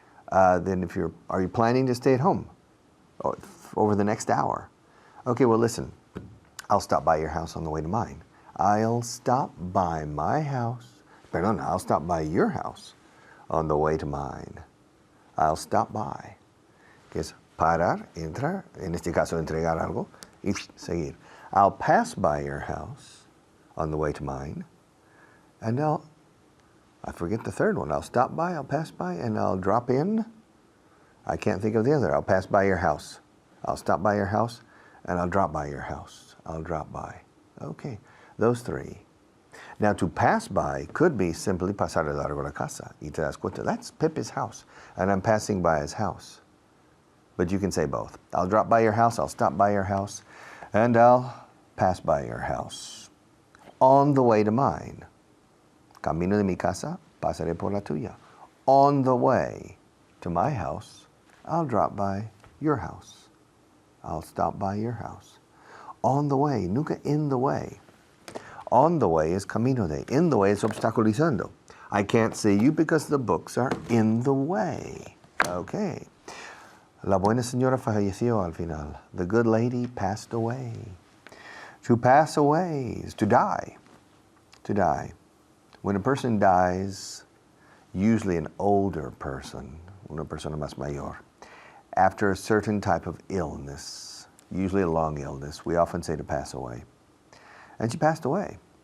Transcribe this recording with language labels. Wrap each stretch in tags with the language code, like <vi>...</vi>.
<en>Then are you planning to stay at home over the next hour? Okay, well listen, I'll stop by your house on the way to mine. I'll stop by I'll stop by your house on the way to mine. I'll stop by.</en> <es>Que es parar, entrar, en este caso entregar algo, y seguir.</es> <en>I'll pass by your house on the way to mine, and I forget the third one. I'll stop by, I'll pass by, and I'll drop in. I can't think of the other. I'll pass by your house. I'll stop by your house, and I'll drop by your house. I'll drop by. Okay, those three. Now, to pass by could be simply</en> <es>pasar de largo la casa. Y te das cuenta,</es> <en>that's Pepe's house, and I'm passing by his house. But you can say both. I'll drop by your house, I'll stop by your house, and I'll pass by your house. On the way to mine.</en> <es>Camino de mi casa, pasaré por la tuya.</es> <en>On the way to my house, I'll drop by your house. I'll stop by your house. On the way, nunca in the way. On the way is</en> <es>camino de.</es> <en>In the way is obstaculizando. I can't see you because the books are in the way. Okay.</en> <es>La buena señora falleció al final.</es> <en>The good lady passed away. To pass away is to die. To die. When a person dies, usually an older person,</en> <es>una persona más mayor,</es> <en>after a certain type of illness, usually a long illness, we often say to pass away. And she passed away.</en>